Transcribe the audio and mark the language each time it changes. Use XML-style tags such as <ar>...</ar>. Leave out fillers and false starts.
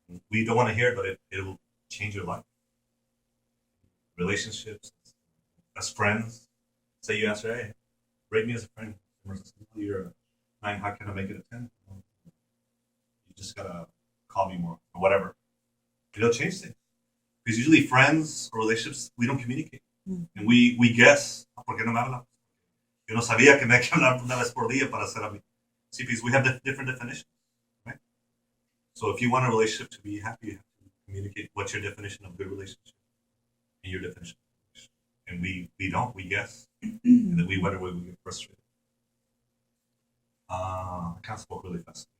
<en>We don't want to hear it, but it will change your life. Relationships, as friends. Say you answer, hey, rate me as a friend. You're a 9, how can I make it a 10? You just gotta call me more, or whatever. It'll change things. Because usually friends or relationships, we don't communicate. And we guess,</en> <es>¿por qué no me habla? Yo no sabía que me hay que hablar una vez por día para hacer a mí.</es> <en>See, because we have different definitions, right? So if you want a relationship to be happy, you have to communicate what's your definition of good relationship and your definition of good relationship. And we don't, we guess. And then we wonder why we get frustrated. I kind of spoke really fast.</en>